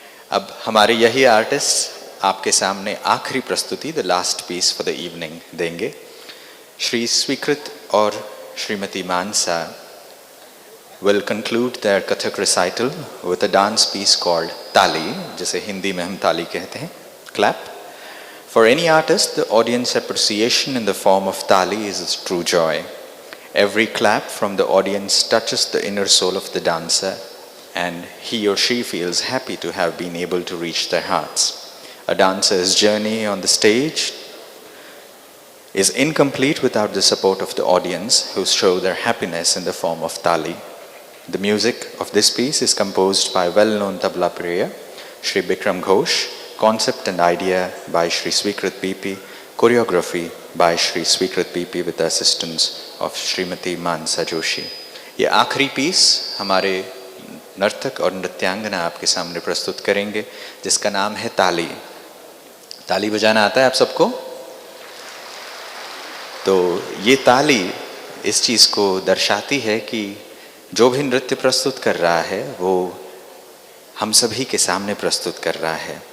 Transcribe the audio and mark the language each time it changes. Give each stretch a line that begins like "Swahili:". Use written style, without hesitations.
Hindi: अब हमारे यही आर्टिस्ट आपके सामने आखिरी प्रस्तुति,
English: the last piece for the evening
Hindi: देंगे।
English: श्री स्वीकृत और Shrimati Mansa will conclude their Kathak recital with a dance piece called Tali,
Hindi: जिसे हिंदी में हम ताली कहते हैं,
English: clap. For any artist, the audience appreciation in the form of tali is its true joy. Every clap from the audience touches the inner soul of the dancer, and he or she feels happy to have been able to reach their hearts. A dancer's journey on the stage is incomplete without the support of the audience, who show their happiness in the form of tali. The music of this piece is composed by well-known tabla player Shri Bikram Ghosh, concept and idea by Shri Swikrit PP, choreography by Shri Swikrit PP with the assistance of Shrimati Mansa Joshi.
Hindi: ये आखिरी piece हमारे नर्तक और नृत्यांगना आपके सामने प्रस्तुत करेंगे, जिसका नाम है ताली। ताली बजाना आता है आप सबको? तो ये ताली इस चीज को दर्शाती है कि जो भी नृत्य प्रस्तुत कर रहा है वो हम सभी के सामने प्रस्तुत कर रहा है।